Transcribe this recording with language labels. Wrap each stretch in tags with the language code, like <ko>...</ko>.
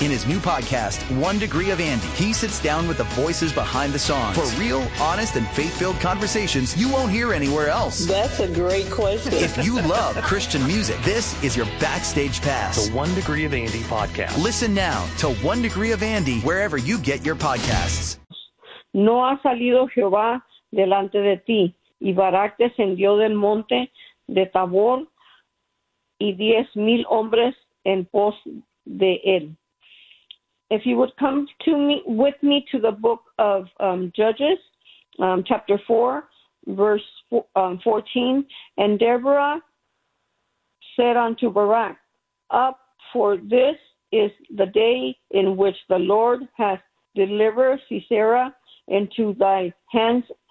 <en>In his new podcast, One Degree of Andy, he sits down with the voices behind the songs for real, honest, and faith-filled conversations you won't hear anywhere else. That's a great question. If you love Christian music, this is your backstage pass. The One Degree of Andy podcast. Listen now to One Degree of Andy wherever you get your podcasts.</en> <es>No ha salido Jehová delante de ti, y Barak descendió del monte de Tabor, y 10,000 hombres en pos de él.</es> <en>If you would come to me with me to the book of Judges, chapter 4, verse 14, and Deborah said unto Barak, up, for this is the day in which the Lord hath delivered Sisera into thy hands.</en>